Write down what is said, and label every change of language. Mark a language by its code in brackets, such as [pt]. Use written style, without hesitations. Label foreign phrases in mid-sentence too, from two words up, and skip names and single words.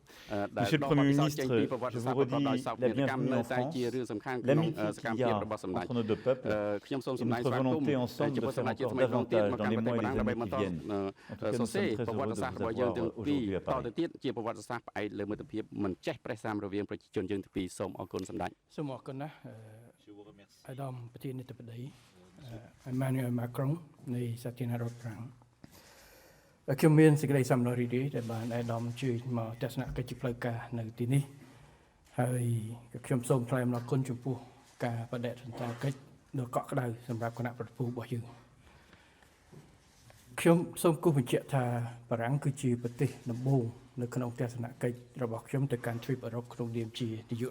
[fr] Monsieur le Premier ministre, je vous redis la bienvenue en France, l'amitié qu'il y a entre nos deux peuples et notre volonté ensemble de faire encore davantage dans les mois et les années qui viennent. En tout cas, nous sommes très heureux de vous avoir aujourd'hui à Paris. [km] Emmanuel Macron នៃសាធារណរដ្ឋប្រាំងខ្ញុំមានសេចក្តីសំណូមរីករាយដែលបានអាដាមជួយមកទស្សនកិច្ចផ្លូវការនៅទីនេះហើយខ្ញុំសូមថ្លែងអំណរគុណចំពោះការបដិសណ្ឋារកិច្ចដ៏កក់ក្ដៅសម្រាប់គណៈប្រតិភូរបស់យើង ខ្ញុំសូមគូសបញ្ជាក់ថាបារាំងគឺជាប្រទេសដំបូងនៅក្នុងទស្សនកិច្ចរបស់ខ្ញុំទៅកាន់ទ្វីបអឺរ៉ុបក្នុងនាមជានាយក